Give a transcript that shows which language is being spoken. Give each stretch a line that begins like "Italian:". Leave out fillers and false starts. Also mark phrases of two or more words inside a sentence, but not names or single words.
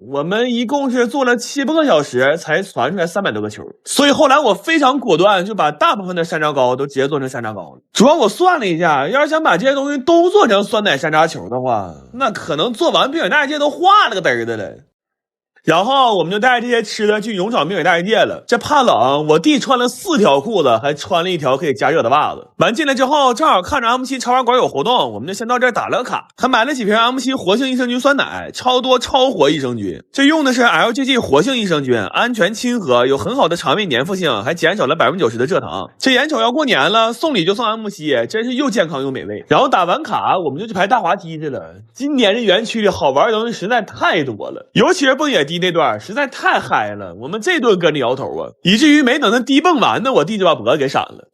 Chinese: 我們一共是做了7、8個小時才傳出來300多個球，所以後來我非常果斷，就把大部分的山楂糕都直接做成山楂糕了。主要我算了一下，要是想把這些東西都做成酸奶山楂球的話，那可能做完滨海大界都化了個嘚的了。然後我們就帶着這些吃的去勇闖滨海大界了。這怕冷，我弟穿了4 條褲子，還穿了1條可以加熱的襪子。完進來之後，正好看着 M7 超玩館有活動，我們就先到這兒打了個卡，還買了幾瓶 M7 活性益生菌酸奶，超多超活益生菌。這用的是 LGG 活性益生菌，安全親和，有很好的腸胃粘附性，還減少了90%的蔗糖。這眼瞅要過年了，送禮就送 M7，真是又健康又美味。然後打完卡，我們就去排大滑梯去了。今年這園區裡好玩的東西實在太多了，尤其是蹦野迪那段實在太嗨了，我們這頓跟着搖頭啊，以至於沒等他低蹦完呢，我弟就把脖子給閃了。